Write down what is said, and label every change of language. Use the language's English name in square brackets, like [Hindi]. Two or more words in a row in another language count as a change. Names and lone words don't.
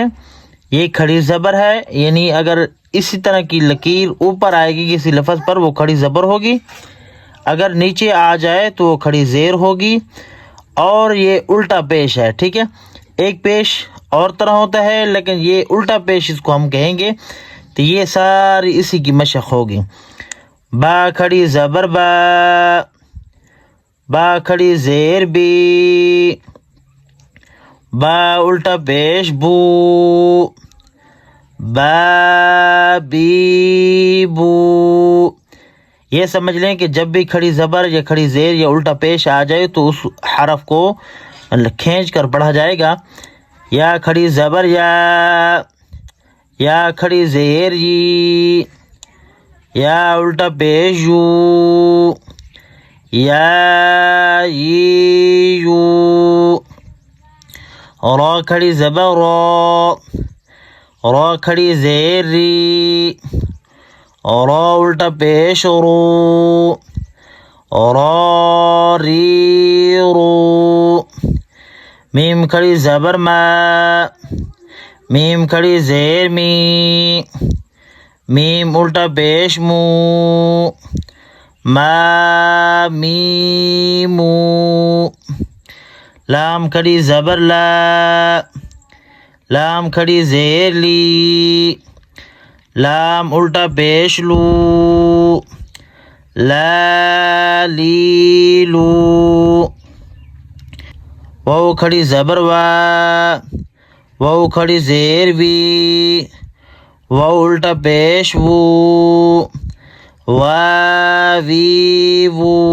[Urdu] یہ کھڑی زبر ہے، یعنی اگر اسی طرح کی لکیر اوپر آئے گی کسی لفظ پر وہ کھڑی زبر ہوگی، اگر نیچے آ جائے تو وہ کھڑی زیر ہوگی، اور یہ الٹا پیش ہے۔ ٹھیک ہے، ایک پیش اور طرح ہوتا ہے لیکن یہ الٹا پیش اس کو ہم کہیں گے، تو یہ ساری اسی کی مشق ہوگی۔ با کھڑی زبر با، با کھڑی زیر بی، با الٹا پیش بو، با بی بو۔ یہ سمجھ لیں کہ جب بھی کھڑی زبر یا کھڑی زیر یا الٹا پیش آ جائے تو اس حرف کو کھینچ کر پڑھا جائے گا۔ یا کھڑی زبر یا کھڑی زیر یی، یا الٹا پیش یو، یا یی یو۔ را کھڑی زبر را، را کھڑی زیر ری، را الٹا پیش رو، را ری رو۔ میم کھڑی زبر ما، میم کھڑی زیر می، میم الٹا پیش مو، ما می مو۔ لام کھڑی زبر لا، لام کھڑی زیر لی، لام الٹا پیش لو، لا لی لو۔ واو کھڑی زبر وا، واو کھڑی زیر وی، واو الٹا پیش وو، وا وی وو۔